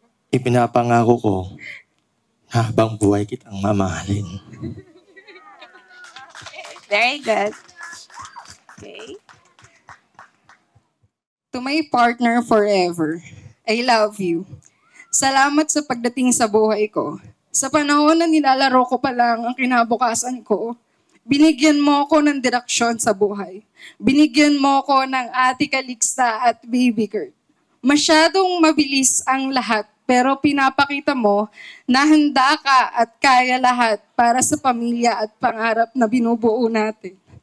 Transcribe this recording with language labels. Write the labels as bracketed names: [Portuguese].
[Filipino] Ipinapangako ko na habang buhay kitang mamahalin. [English] Very good. Okay. To my partner forever, I love you. [Filipino] Salamat sa pagdating sa buhay ko. Sa panahon na nilalaro ko pa lang ang kinabukasan ko, binigyan mo ko ng direksyon sa buhay. Binigyan mo ko ng Ate Calixta at Baby Kurt. Masyadong mabilis ang lahat, pero pinapakita mo na handa ka at kaya lahat para sa pamilya at pangarap na binubuo natin.